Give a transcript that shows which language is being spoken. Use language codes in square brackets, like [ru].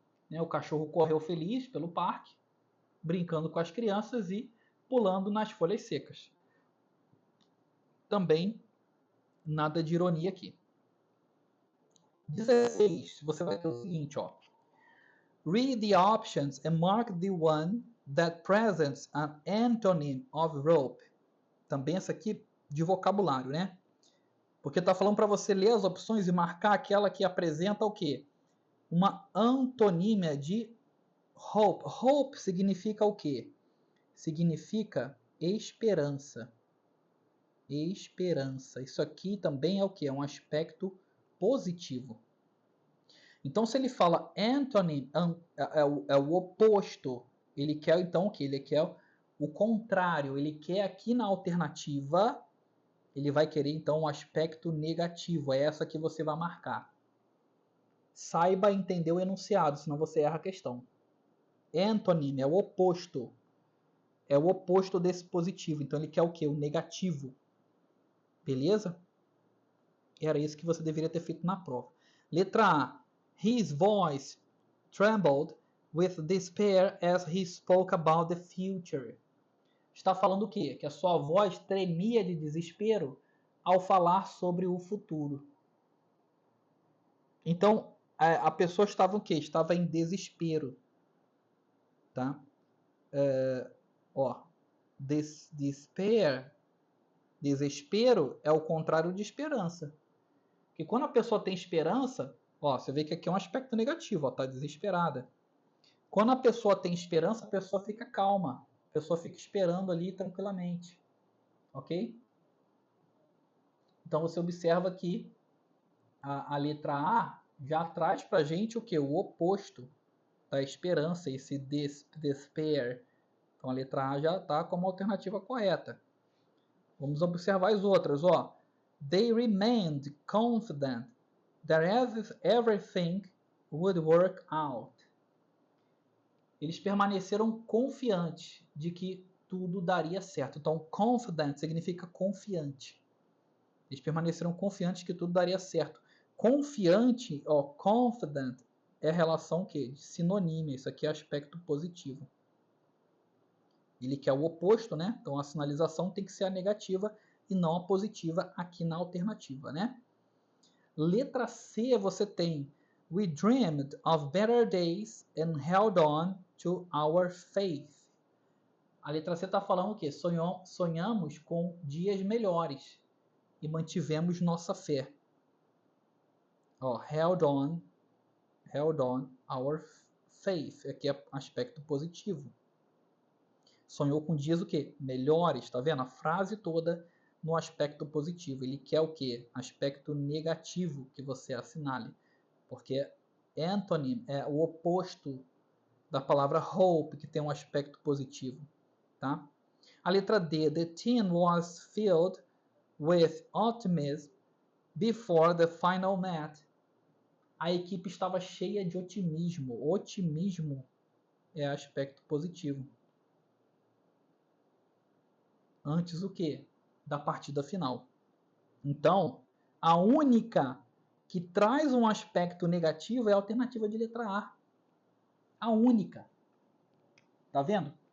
[pt] Né, o cachorro correu feliz pelo parque, brincando com as crianças e pulando nas folhas secas. Também nada de ironia aqui. 16. Você vai ter o seguinte, ó. [en] Read the options and mark the one that presents an antonym of rope. [pt] Também essa aqui de vocabulário, né? Porque tá falando para você ler as opções e marcar aquela que apresenta o quê? Uma antonímia de hope. Hope significa o quê? Significa esperança. Esperança. Isso aqui também é o quê? É um aspecto positivo. Então, se ele fala antonym, é o oposto. Ele quer, então, o quê? Ele quer o contrário. Ele quer aqui na alternativa, ele vai querer, então, um aspecto negativo. É essa que você vai marcar. Saiba entender o enunciado, senão você erra a questão. Antonym é o oposto. É o oposto desse positivo. Então, ele quer o quê? O negativo. Beleza? Era isso que você deveria ter feito na prova. Letra A. [en] His voice trembled with despair as he spoke about the future. [pt] Está falando o quê? Que a sua voz tremia de desespero ao falar sobre o futuro. Então, a pessoa estava o quê? Estava em desespero. Tá? Despair, desespero é o contrário de esperança. Porque quando a pessoa tem esperança, você vê que aqui é um aspecto negativo, tá desesperada. Quando a pessoa tem esperança, a pessoa fica calma. A pessoa fica esperando ali tranquilamente. Ok? Então você observa que a letra A já traz pra gente o que? O oposto da esperança, esse despair. Então a letra A já está como alternativa correta. Vamos observar as outras. [en] They remained confident that everything would work out. [pt] Eles permaneceram confiantes de que tudo daria certo. Então, confident significa confiante. Eles permaneceram confiantes que tudo daria certo. Confiante, confident, é a relação que? De sinonímia. Isso aqui é aspecto positivo. Ele quer o oposto, né? Então, a sinalização tem que ser a negativa e não a positiva aqui na alternativa, né? Letra C, você tem [en] We dreamed of better days and held on to our faith. [pt] A letra C está falando o quê? Sonhamos com dias melhores e mantivemos nossa fé. [en] Held on our faith. [pt] Aqui é aspecto positivo. Sonhou com dias o quê? Melhores, tá vendo? A frase toda no aspecto positivo. Ele quer o quê? Aspecto negativo que você assinale. Porque antonym é o oposto da palavra hope, que tem um aspecto positivo. Tá? A letra D. [en] The team was filled with optimism before the final match. [pt] A equipe estava cheia de otimismo. Otimismo é aspecto positivo. Antes o quê? Da partida final. Então, a única que traz um aspecto negativo é a alternativa de letra A. A única. Tá vendo?